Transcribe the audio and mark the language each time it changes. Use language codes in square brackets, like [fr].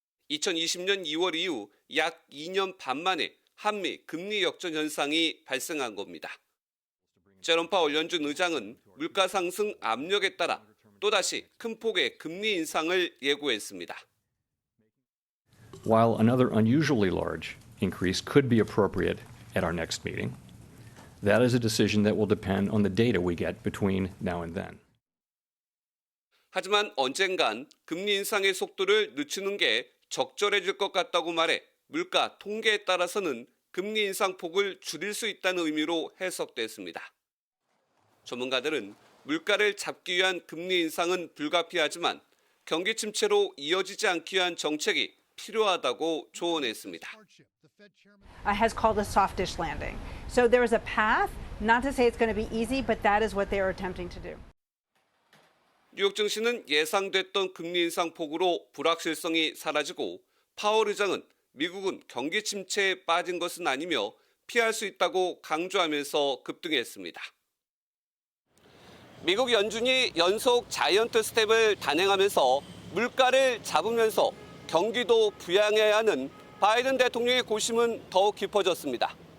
[ko] 2020년 2월 이후 약 2년 반 만에 한미 금리 역전 현상이 발생한 겁니다. 제롬 파월 연준 의장은 물가 상승 압력에 따라 또다시 큰 폭의 금리 인상을 예고했습니다. [en] While another unusually large increase could be appropriate at our next meeting, that is a decision that will depend on the data we get between now and then. [ko] 하지만 언젠간 금리 인상의 속도를 늦추는 게 적절해질 것 같다고 말해 물가 통계에 따라서는 금리 인상 폭을 줄일 수 있다는 의미로 해석됐습니다. 전문가들은 물가를 잡기 위한 금리 인상은 불가피하지만 경기 침체로 이어지지 않기 위한 정책이 필요하다고 조언했습니다. [en] Has called a softish landing. So there is a path, not to say it's going to be easy, but that is what they are attempting to do. [ko] 뉴욕 증시는 예상됐던 금리 인상 폭으로 불확실성이 사라지고 파월 의장은 미국은 경기 침체에 빠진 것은 아니며 피할 수 있다고 강조하면서 급등했습니다. 미국 연준이 연속 자이언트 스텝을 단행하면서 물가를 잡으면서 경기도 부양해야 하는 바이든 대통령의 고심은 더욱 깊어졌습니다.